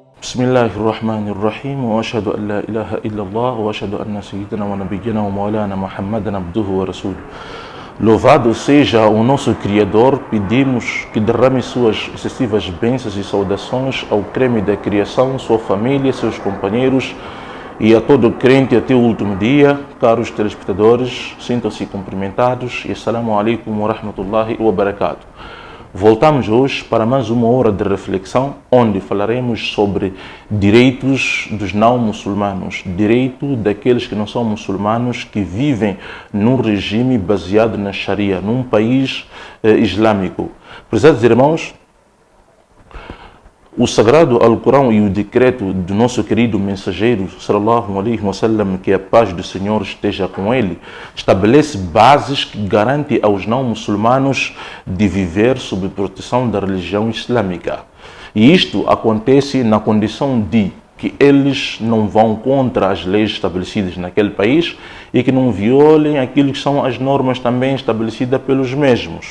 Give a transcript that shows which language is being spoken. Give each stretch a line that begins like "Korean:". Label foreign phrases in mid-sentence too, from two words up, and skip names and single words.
Arabic: بسم الله الرحمن الرحيم وأشهد أن لا إله إلا الله وأشهد أن سيدنا ونبينا ومولانا محمدا عبده ورسوله.
Portuguese: Louvado seja o nosso Criador, pedimos que derrame suas excessivas bênçãos e saudações ao creme da criação, sua família, seus companheiros e a todo crente até o último dia. Caros telespectadores, sintam-se cumprimentados e
Arabic: السلام عليكم ورحمة الله وبركاته.
Portuguese: Voltamos hoje para mais uma hora de reflexão, onde falaremos sobre direitos dos não muçulmanos, direito daqueles que não são muçulmanos, que vivem num regime baseado na Sharia, num país islâmico. Prezados irmãos, o sagrado Alcorão e o decreto do nosso querido mensageiro,
Arabic: صلى الله عليه وسلم,
Portuguese: que a paz do Senhor esteja com ele, estabelece bases que garantem aos não muçulmanos de viver sob proteção da religião islâmica. E isto acontece na condição de que eles não vão contra as leis estabelecidas naquele país e que não violem aquilo que são as normas também estabelecidas pelos mesmos.